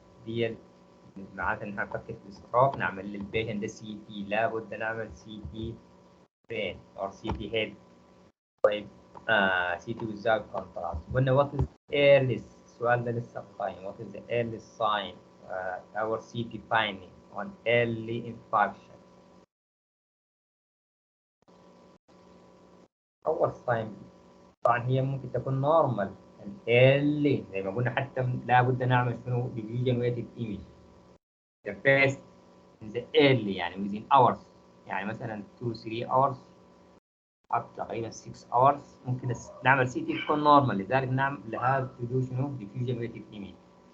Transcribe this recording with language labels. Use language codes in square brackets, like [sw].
[ar] دي معناتها إن نفكر في الستروك نعمل للبيشنت ده سي تي، لابد نعمل سي تي [en] brain or CT head. [ar] طيب [en] CT without contrast. [ar] قلنا [en] what is earliest، [ar] السؤال ده لسه قايم. [en] what is the earliest sign our CT finding on early infarction. [ar] أول ساين طبعا هي ممكن تكون نورمال اللي زي ما قلنا، حتى لابد نعمل شنو [en] division weighted image the first in the early [ar] يعني [en] within hours، [ar] يعني مثلا 2 3 hours up تقريبا 6 hours ممكن نعمل سي تي تكون نورمال، لذلك نعمل لها to do شنو [en] diffusion weighted image.